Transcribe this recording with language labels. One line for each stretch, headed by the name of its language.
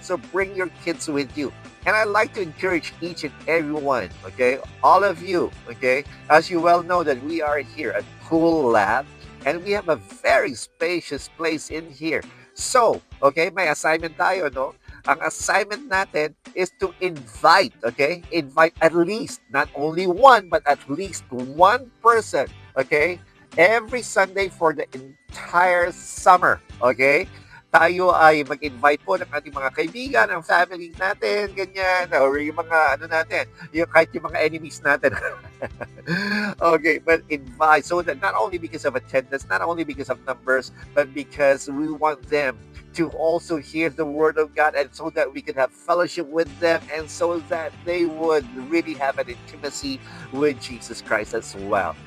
English: So bring your kids with you. And I'd like to encourage each and every one, okay, all of you, okay, as you well know that we are here at Pool Lab and we have a very spacious place in here. So, okay,
Filipino: may assignment tayo, no? Ang assignment natin
English: is to invite, okay? Invite at least, not only one, but at least one person, okay? Every Sunday for the entire summer. Okay?
Filipino: Tayo ay mag-invite po ng ating mga kaibigan, ng family natin, ganyan, or yung mga natin, kahit yung mga enemies natin.
English: Okay, but invite so that not only because of attendance, not only because of numbers, but because we want them to also hear the word of God and so that we can have fellowship with them and so that they would really have an intimacy with Jesus Christ as well.